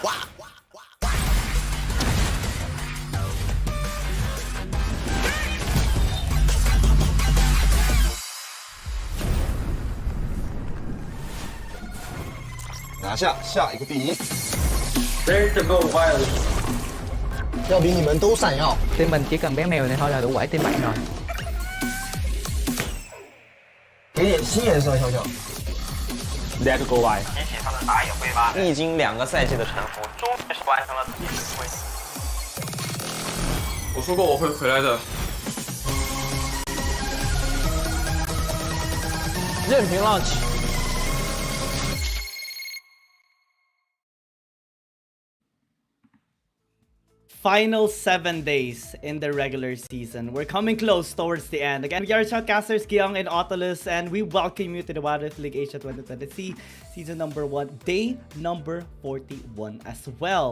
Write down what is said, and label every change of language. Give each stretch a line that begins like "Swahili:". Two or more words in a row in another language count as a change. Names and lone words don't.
English: Wow.
Chinese: 拿下下一个第一，
English: There's the gold violet.
Chinese: 要比你们都闪耀。
Vietnamese: Team mình chỉ cần bé mèo này thôi là đủ quẩy team bạn rồi.
Chinese: 给点新颜色，笑笑。
English: Let KT.RY。
Chinese: 提起他的打野挥发，历经2个赛季的沉浮，终于是完成了自己的归。我说过我会回来的。任凭浪起。
English: Final 7 days in the regular season. We're coming close towards the end. Again, we are shoutcasters Kyung and Autolus, and we welcome you to the Wild Rift League Asia 2023 season number 1, day number 41 as well.